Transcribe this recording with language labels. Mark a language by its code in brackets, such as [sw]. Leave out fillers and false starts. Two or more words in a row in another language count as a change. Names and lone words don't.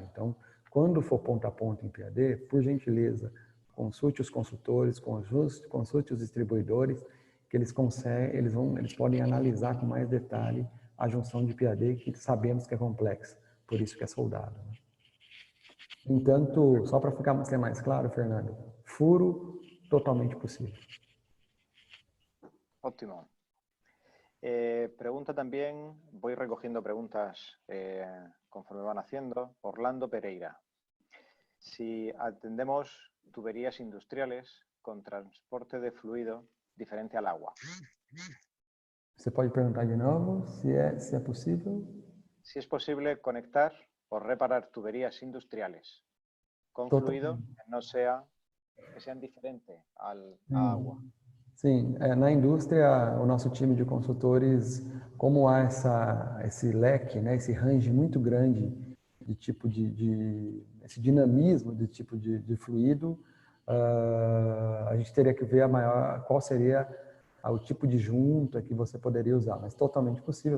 [pt] Então, quando for ponta a ponta em PAD, por gentileza, consulte os consultores, consulte os distribuidores, que eles podem analisar com mais detalhe a junção de PAD, que sabemos que é complexa, por isso que é soldado. Né? Entanto, só para ser mais claro, Fernando, furo totalmente possível. Ótimo. [es] Pregunta también, voy recogiendo preguntas conforme van haciendo, Orlando Pereira. Si atendemos tuberías industriales con transporte de fluido diferente al agua. [pt] Você pode perguntar de novo se é possível? [es] Si es posible conectar o reparar tuberías industriales con fluido que sean diferente a agua. [pt] Sim, na indústria, o nosso time de consultores, como há esse leque, né, esse range muito grande de tipo esse dinamismo de tipo de fluido, a gente teria que ver qual seria o tipo de junta que você poderia usar, mas totalmente possível.